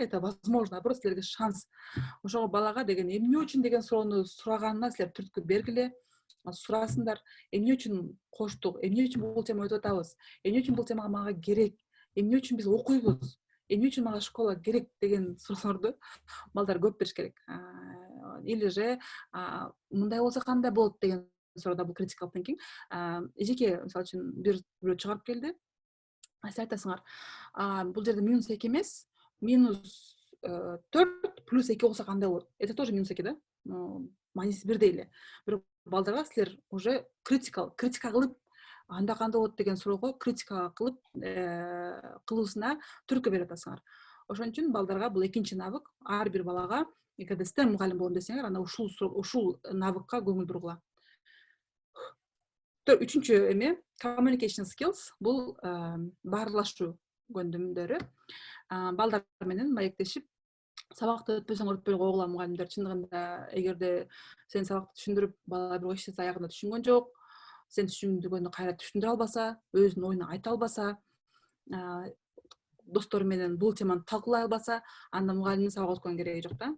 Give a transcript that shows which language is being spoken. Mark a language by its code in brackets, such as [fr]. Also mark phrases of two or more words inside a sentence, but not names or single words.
[ru] Это возможно, просто [ky] силерге шанс. Ошого балага деген эмне үчүн деген суроону сураганына силер түрткү бергиле, сурасыңдар. Эмне үчүн коштук, эмне үчүн бул тема өтүп атабыз, эмне үчүн бул тема мага керек, эмне үчүн биз окуйбуз, эмне үчүн мага школа керек деген суроолорду балдар көп бериш керек. [ru] Или же [ky] мындай болсо кандай болот деген суроодо бул [en] critical thinking. [ky] Эжеке мисалы үчүн бирөө чыгарып келди. Сиз айтасыңар, бул жерде минус 2 эмес, минус 4 плюс 2 болсо кандай болот? [ru] Это тоже минус 2, да? [ky] Мааниси бирдей эле. Бирок балдарга силер уже критика кылып, анда кандай болот деген суроого критика кылып кылуусуна түрткү берип атасыңар. Ошон үчүн балдарга бул экинчи навык. Ар бир балага эгерде STEM мугалим болом десеңер, анда ушул навыкка көңүл бургула. Үчүнчү эме [en] communication skills, [ky] бул баарлашуу көндүмдөрү. Балдар менен маектешип, сабакты өтпөсөң өтпөй койгула мугалимдер. Чындыгында эгерде сен сабакты түшүндүрүп, бала бир эч нерсе аягында түшүнгөн жок, сен түшүндүргөндү кайра түшүндүрө албаса, өзүнүн оюн айта албаса, достору менен бул теманы талкуулай албаса, анда мугалимдин сабак өткөн кереги жок да.